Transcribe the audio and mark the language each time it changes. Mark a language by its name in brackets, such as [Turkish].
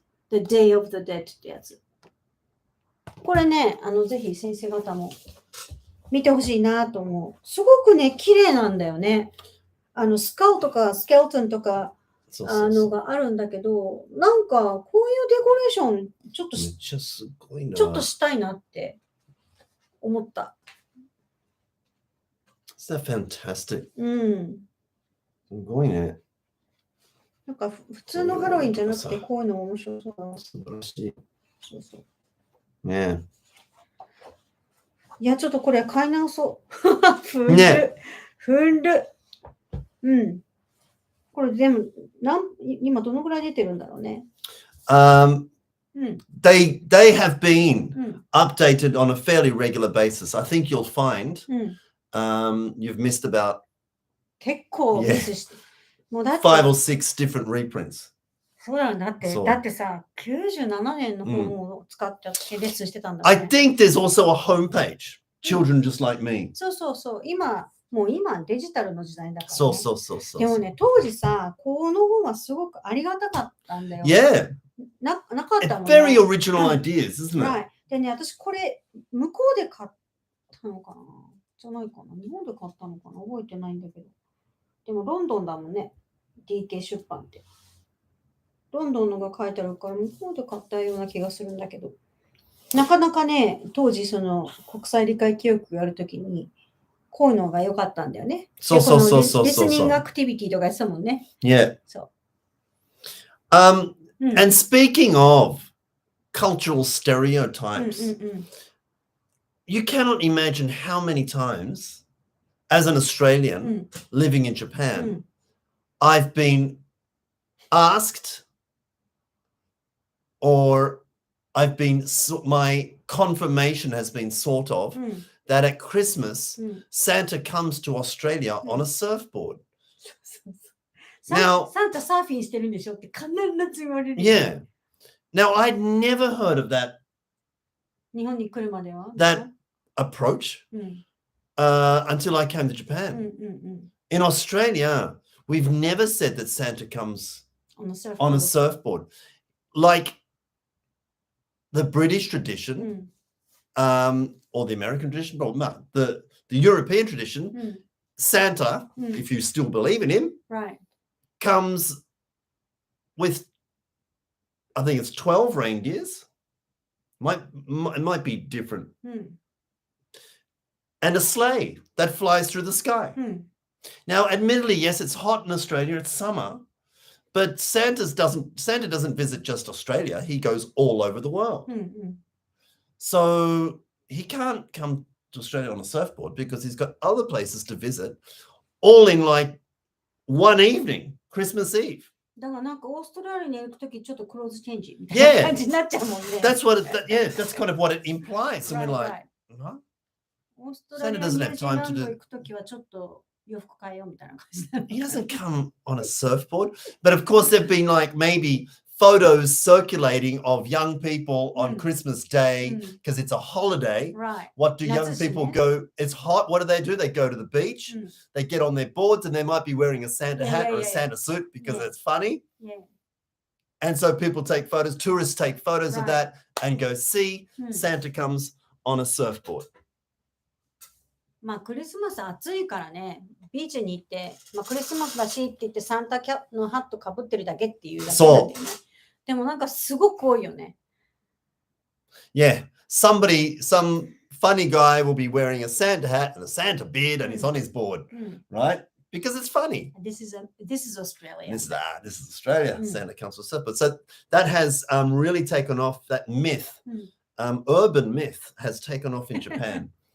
[English] The Day of the Dead [Japanese] ってやつ。これね、ぜひ先生方も見てほしいなと思う。すごくね、綺麗なんだよね。スカウとかスケルトンとか、があるんだけど、なんか、こういうデコレーション、ちょっとしたいなって思った。 [English] Isn't that fantastic? [Japanese] すごいね。なんか普通のハロウィンじゃなくてこういうの面白そうだな。素晴らしい。そうそう。ねいや、ちょっとこれ買い直そう。ふんる。これ全部、今どのぐらい出てるんだろうね。 [English] They have been updated on a fairly regular basis. I think you'll find you've missed about [Japanese] 結構ミスして。もうだって [English] 5 or 6 different reprints. [Japanese] そうなんだって。だってさ、97年の本を使ってレッスンしてたんだ、 [English] ね。I think there's also a homepage. Children Just Like Me. [Japanese] そう。もう今デジタルの時代だから、ね。そう。でもね、当時さ、この本はすごくありがたかったんだよ。 [English] Yeah. [Japanese] なかったもんね。 [English] Very original ideas, isn't it? [Japanese] はい。でね、私これ、向こうで買ったのかなじゃないかな日本で買ったのかな覚えてないんだけど。でもロンドンだもんね。DK 出版って。ロンドンのが書いてあるから、向こうで買ったような気がするんだけど。なかなかね、当時その国際理解教育やるときに、こういうのが良かったんだよね。そう。リスニングアクティビティとかやってたもんね。 Yeah. そう。 [English] And speaking of cultural stereotypes, you cannot imagine how many times, as an Australian living in Japan, I've been asked or my confirmation has been sort of that at Christmas, Santa comes to Australia on a surfboard. Now, [Japanese] Santa surfing してるんでしょって必ず言われる。 [English] Yeah. Now, I'd never heard of that. [Japanese] 日本に来るまでは [English] That approach until I came to Japan. In Australia, we've never said that Santa comes on a on a surfboard. Like the British tradition, or the American tradition, or the European tradition, Santa, if you still believe in him, comes with, I think it's 12 reindeers. It might be different. And a sleigh that flies through the sky. Now, admittedly, yes, it's hot in Australia. It's summer. But Santa doesn't visit just Australia. He goes all over the world. So he can't come to Australia on a surfboard because he's got other places to visit, all in like one evening, Christmas Eve. [Japanese] だからなんかオーストラリアに行くときちょっとクローズチェンジみたいな感じになっちゃうもんね。 [English] That's kind of what it implies. And we're like, huh? [Japanese] オーストラリアにニュージーランド行くときはちょっと洋服変えようみたいな感じ。 [English] He doesn't come on a surfboard. But of course, there've been like maybe photos circulating of young people on Christmas Day because it's a holiday. Right. What do young people go? It's hot. What do? They go to the beach. They get on their boards and they might be wearing a Santa hat or a Santa suit because it's funny. Yeah. And so people take photos, tourists take photos of that and go, see, Santa comes on a surfboard. [Japanese] まあクリスマス暑いからね、ビーチに行って、まあ、クリスマスだしって言ってサンタキャのハットかぶってるだけっていうだけなんだよね。でもなんかすごく多いよね。 [English] Yeah, some funny guy will be wearing a Santa hat and a Santa beard and he's on his board, right? Because it's funny. This is Australia. This is Australia. Santa comes with surfboard. So that has really taken off. That myth, urban myth, has taken off in Japan.